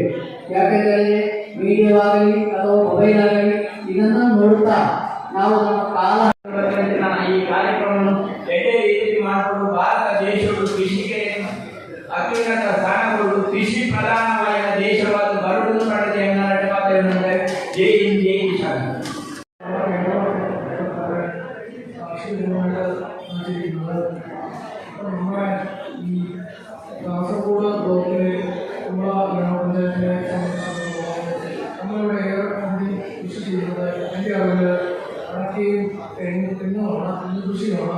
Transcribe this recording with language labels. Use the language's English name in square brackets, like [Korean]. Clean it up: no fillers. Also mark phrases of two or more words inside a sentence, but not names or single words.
[Kannada] ಯಾಕೆಂದರೆ ಮೀಡಿಯಾವಾಗಲಿ ಅಥವಾ ಮೊಬೈಲ್ ಆಗಲಿ ಇದನ್ನು ನೋಡುತ್ತಾ ನಾವು ನಮ್ಮ ಕಾಲ ಈ ಕಾರ್ಯಕ್ರಮವನ್ನು ಎಡೆ ರೀತಿ ಮಾಡಿಕೊಂಡು ಭಾರತ ದೇಶವು ಕೃಷಿಗೆ ಅತ್ಯುನ್ನತ ಸ್ಥಾನಗಳು ಕೃಷಿ ಪ್ರಧಾನವಾದ ದೇಶವಾದ ಬರುವುದು ಪಡೆದ ಎನ್ನುವ [Hindi] जय हिंद जय किसान. [Malayalam] ഈ കാസർഗോഡ് ബ്ലോക്കിലെ കുമ്പള ഗ്രാമപഞ്ചായത്തിലെ നമ്മളിവിടെ ഏറെ കൂടി കൃഷി ചെയ്യുന്നത് എൻ്റെ അറിവിൽ അടയ്ക്കയും തെങ്ങുമാണ്, തെങ്ങ് കൃഷിയാണ്.